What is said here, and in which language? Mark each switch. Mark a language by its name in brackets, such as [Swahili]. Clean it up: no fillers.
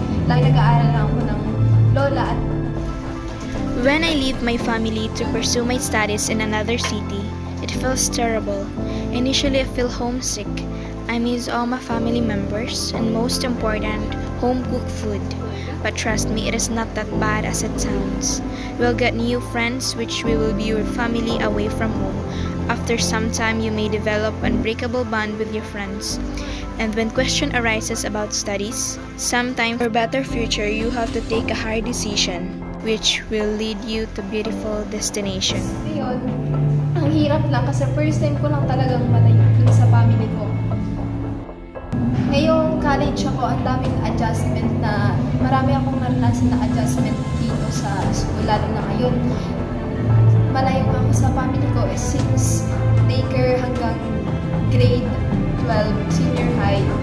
[Filipino] Lagi nag-aaral lang ako ng lola at [English] When I leave my family to pursue my studies in another city, it feels terrible. Initially, I feel homesick. I miss all my family members and most important, home-cooked food. But trust me, it is not that bad as it sounds. We'll get new friends which we will be your family away from home. After some time, you may develop an unbreakable bond with your friends. And when question arises about studies, sometimes for better future, you have to take a hard decision which will lead you to beautiful destination. [Filipino] ngayon, ang hirap lang kasi first time ko lang talagang malayo dun sa family ko. Ngayong college ako, ang daming adjustment na marami akong naranasan na adjustment dito sa school, lalo na ngayon. Malayo ako sa family ko since daycare hanggang grade 12, senior high.